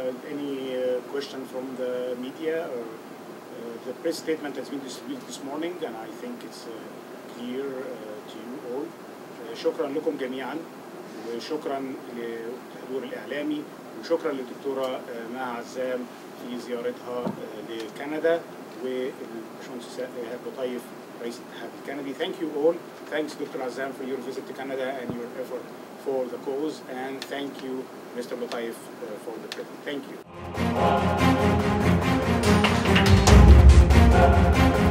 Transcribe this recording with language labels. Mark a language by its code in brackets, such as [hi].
[en] Any question from the media? The press statement has been distributed this morning, and I think it's clear to you all. [ar] شكرا لكم جميعا، وشكرا للحضور الإعلامي، وشكرا للدكتورة مها عزام في زيارتها لكندا، والباشمهندس إيهاب لطيف رئيس الاتحاد الكندي. [en] Thank you all. Thanks Dr. Azam for your visit to Canada and your effort for the cause, and thank you Mr. Lutaif for the trip. Thank you.